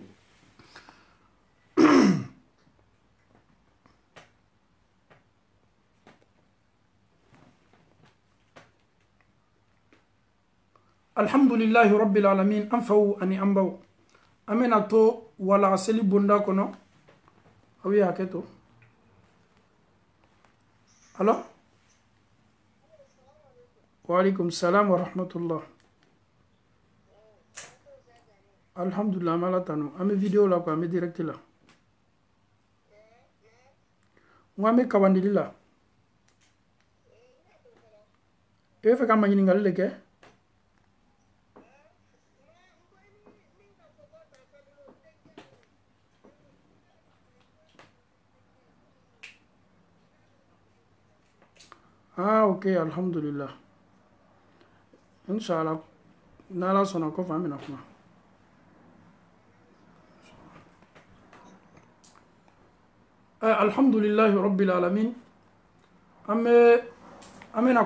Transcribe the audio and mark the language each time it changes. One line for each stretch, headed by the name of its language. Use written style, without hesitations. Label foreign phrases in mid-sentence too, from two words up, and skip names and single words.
Arabic: الحمد لله رب العالمين
Bambara: an faw ani an baw an bɛna to wala seli bonda kɔnɔ aw ye hakɛ to alo
Arabic: وعليكم السلام ورحمة الله الحمد لله
Bambara: mala tanu an bɛ video la quoi an bɛ direct la n ko an bɛ kawandili la e bɛ fɛ ka maɲiningali de kɛ ah ok alhamdulillah inshallah n'ala sɔnna kɔfɛ an bɛna kuma
Arabic: الحمد لله رب العالمين
Bambara: an bɛna